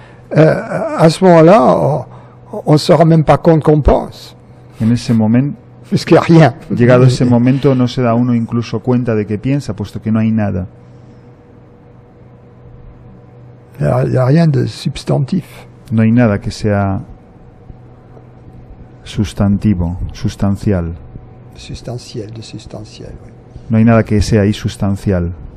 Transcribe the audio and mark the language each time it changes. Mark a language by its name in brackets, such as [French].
[French] à ce moment-là, on ne se rend même pas compte qu'on pense, [Spanish] en ese momento, [French] puisqu'il n'y a rien. [Spanish] llegado ese momento, no se da uno incluso cuenta de que piensa, puesto que no hay nada. [French] Il n'y a rien de substantif. [Spanish] No hay nada que sea sustantivo, sustancial. [French] Substantiel, oui. [Spanish] No hay nada que sea ahí sustancial.